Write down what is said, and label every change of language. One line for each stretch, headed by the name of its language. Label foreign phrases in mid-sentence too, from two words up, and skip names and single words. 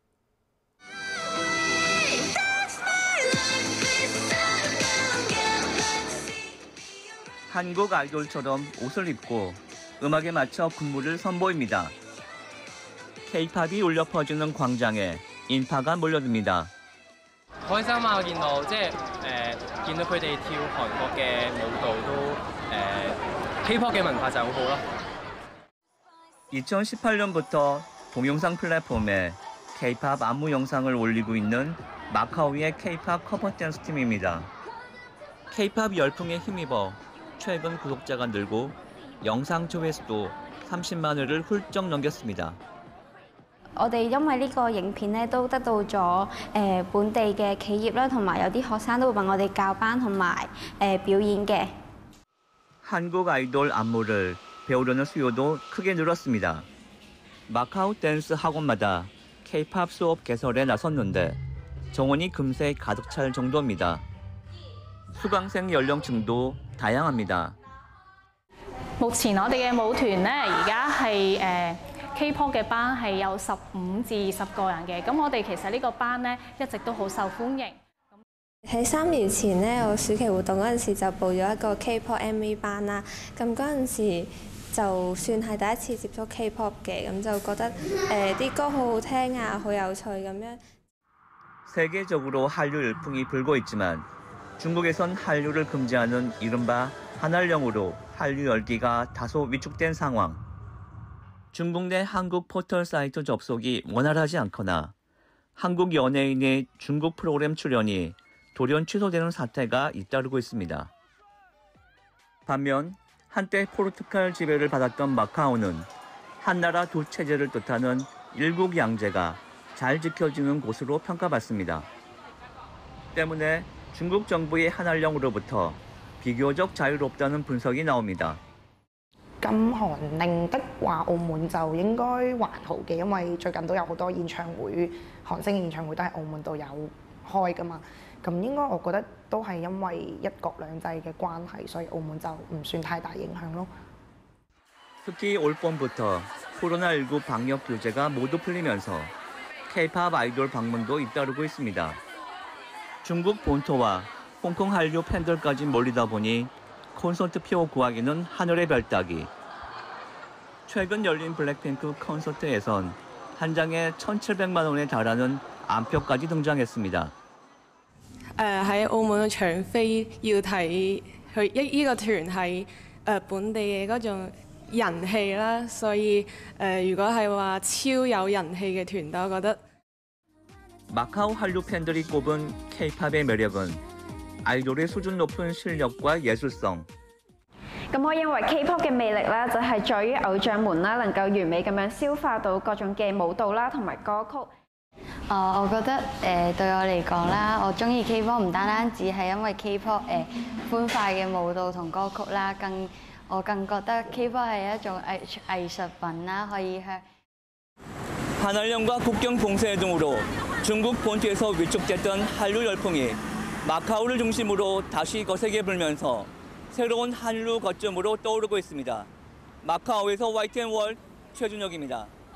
Korean: 한국 아이돌처럼 옷을 입고 음악에 맞춰 군무를 선보입니다. K-팝이 울려 퍼지는 광장에 인파가 몰려듭니다.
Cantonese: 開心啊！我見到見到佢哋跳韓國嘅舞蹈都K-pop嘅文化就好好咯。
Korean: 2018년부터 동영상 플랫폼에 K-팝 안무 영상을 올리고 있는 마카오의 K-팝 커버 댄스 팀입니다. K-팝 열풍에 힘입어 최근 구독자가 늘고 영상 조회수도 30만 회를 훌쩍 넘겼습니다.
Cantonese: 我哋因為呢個影片咧都得到咗本地嘅企業啦，同埋有啲學生都會問我哋教班同埋表演嘅。
Korean: 한국 아이돌 안무를 배우려는 수요도 크게 늘었습니다. 마카오 댄스 학원마다 K-팝 수업 개설에 나섰는데 정원이 금세 가득 찰 정도입니다. 수강생 연령층도 다양합니다.
Cantonese: 目前我哋嘅舞團咧，而家係K-pop 嘅班係有15至20個人嘅。咁我哋其實呢個班咧一直都好受歡迎。喺3年前咧，我暑期活動嗰陣時就報咗一個 K-pop MV 班啦。咁嗰陣時就算係第一次接觸 K-pop 嘅，咁就覺得啲歌好好聽啊，好有趣咁樣。
Korean: 세계적으로 한류 열풍이 불고 있지만 중국에선 한류를 금지하는 이른바 한한령으로 한류 열기가 다소 위축된 상황. 중국 내 한국 포털 사이트 접속이 원활하지 않거나 한국 연예인의 중국 프로그램 출연이 돌연 취소되는 사태가 잇따르고 있습니다. 반면 한때 포르투갈 지배를 받았던 마카오는 한나라 두 체제를 뜻하는 일국양제가 잘 지켜지는 곳으로 평가받습니다. 때문에 중국 정부의 한한령으로부터 비교적 자유롭다는 분석이 나옵니다.
Cantonese: 禁韓令的話，澳門就應該還好嘅，因為最近都有好多演唱會，韓星演唱會都喺澳門度有開㗎嘛。咁應該我覺得都係因為一國兩制嘅關係，所以澳門就唔算太大影響咯。
Korean: 특히 올 봄부터 코로나19 방역 규제가 모두 풀리면서 K-팝 아이돌 방문도 잇따르고 있습니다. 중국 본토와 홍콩 한류 팬들까지 몰리다 보니 콘서트표 구하기는 하늘의 별 따기. 최근 열린 블랙핑크 콘서트에선 한 장에 1,700만 원에 달하는 암표까지 등장했습니다.
Cantonese: 喺澳門搶飛要睇佢呢個團係本地嘅嗰種人氣啦，所以如果係話超有人氣嘅團隊，我覺得
Korean: 마카오 한류 팬들이 꼽은 K-팝의 매력은 아이돌의 수준 높은 실력과 예술성.
Cantonese: 咁我認為 K-pop 嘅魅力咧，就係在於偶像們啦，能夠完美咁樣消化到各種嘅舞蹈啦，同埋歌曲。我覺得對我嚟講啦，我中意 K-pop 唔單止係因為 K-pop 歡快嘅舞蹈同歌曲啦，我更覺得 K-pop 係一種藝術品啦，可以向
Korean: 한한령과 국경 봉쇄 등으로 중국 본토에서 위축됐던 한류 열풍이 마카오를 중심으로 다시 거세게 불면서 새로운 한류 거점으로 떠오르고 있습니다. 마카오에서 YTN 최준혁입니다.